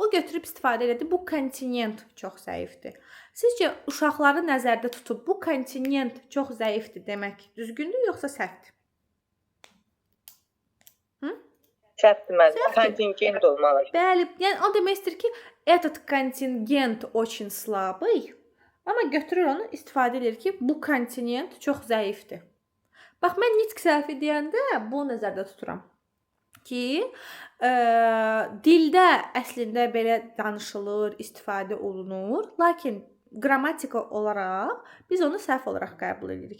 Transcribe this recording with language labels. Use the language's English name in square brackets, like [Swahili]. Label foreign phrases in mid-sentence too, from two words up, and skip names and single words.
[Azerbaijani] O götürüb istifadə elədi. Bu kontinent çox zəifdir. Sizcə uşaqları nəzərdə tutub bu kontinent çox zəifdir demək düzgündür yoxsa səhvdir? Səhvdir müəllim. Kontingent olmalı. Bəli, yəni o demək istəyir ki, [Russian] этот контингент очень слабый. [Azerbaijani] Amma götürür onu istifadə edir ki, bu kontinent çox zəifdir. Bax, mən nitq səhvi deyəndə bunu nəzərdə tuturam ki, dildə əslində belə danışılır, istifadə olunur, lakin qrammatika olaraq biz onu səhv olaraq qəbul edirik.